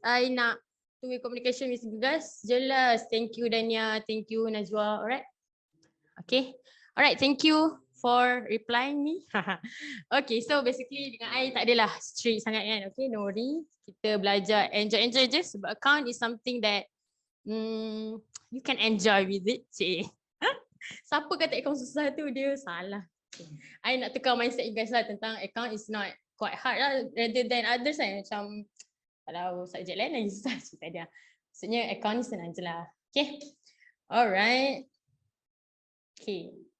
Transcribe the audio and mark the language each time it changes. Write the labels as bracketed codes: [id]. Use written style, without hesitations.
[en] I nak two-way communication with you guys. [ms] Jelas. [en] Thank you Dania, thank you Najwa. Alright. Okay. Alright, thank you for replying me. [ms] Okay, so basically dengan I tak adalah strict sangat kan. [en] Okay, no worry. [ms] Kita belajar enjoy je sebab [en] account is something that you can enjoy with it. [ms] Cik. Siapa kata account susah tu dia salah. [en] I [ms] nak tukar [en] mindset you guys lah tentang account is not quite hard lah rather than others lah. [ms] Macam kalau subjek lain lagi susah cerita dia. Maksudnya account ni senang je lah. Okay. Alright. Okay.